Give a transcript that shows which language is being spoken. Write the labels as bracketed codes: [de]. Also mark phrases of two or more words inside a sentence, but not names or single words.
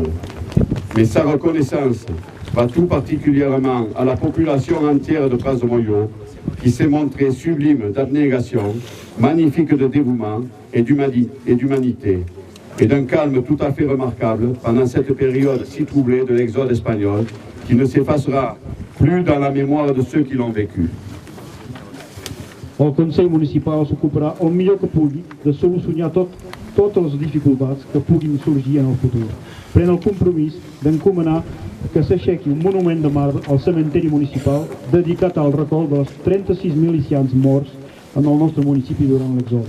[fr] Mais sa reconnaissance va tout particulièrement à la population entière de Praz-de-Molló, qui s'est montrée sublime d'abnégation, magnifique de dévouement et d'humanité, et d'un calme tout à fait remarquable pendant cette période si troublée de l'exode espagnol, qui ne s'effacera plus dans la mémoire de ceux qui l'ont vécu. [ca] El Consell Municipal s'ocuparà el millor que pugui de solucionar totes les dificultats que puguin sorgir en el futur. Pren el compromís d'encomanar que s'aixequi un monument de marbre al cementeri municipal dedicat al record de les 36 milicians morts en el nostre municipi durant l'exode.